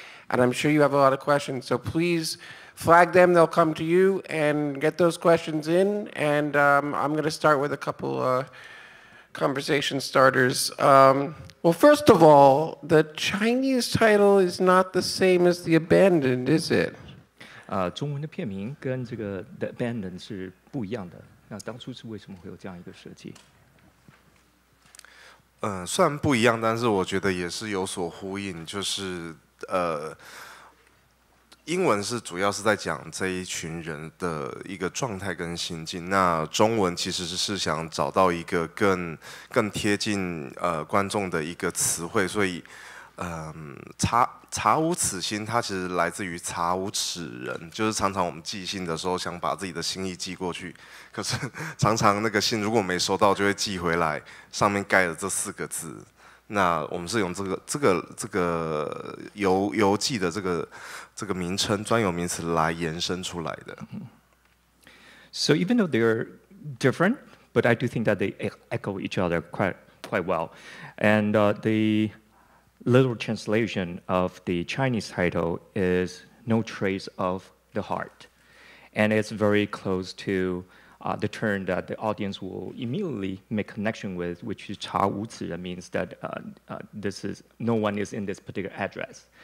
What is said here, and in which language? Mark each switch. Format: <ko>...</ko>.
<en>And I'm sure you have a lot of questions, so please flag them. They'll come to you and get those questions in. And I'm going to start with a couple conversation starters. Well, first of all, the Chinese title is not the same as The Abandoned, is it?</en> <zh>中文的片名跟这个 The Abandon 是不一样的。那当初是为什么会有这样一个设计？虽然不一样，但是我觉得也是有所呼应，就是英文是主要是在讲这一群人的一个状态跟心境，那中文其实是想找到一个更贴近观众的一个词汇，所以查无此心，它其实来自于查无此人，就是常常我们寄信的时候想把自己的心意寄过去，可是常常那个信如果没收到，就会寄回来，上面盖了这4个字。那我们是用这个邮寄的这个名称专有名词来延伸出来的。</zh> <en>So even though they're different, but I do think that they echo each other quite well, and the literal translation of the Chinese title is "No Trace of the Heart," and it's very close to the term that the audience will immediately make connection with, which is</en> <zh>查无此人</zh> <en>means that no one is in this particular address.</en>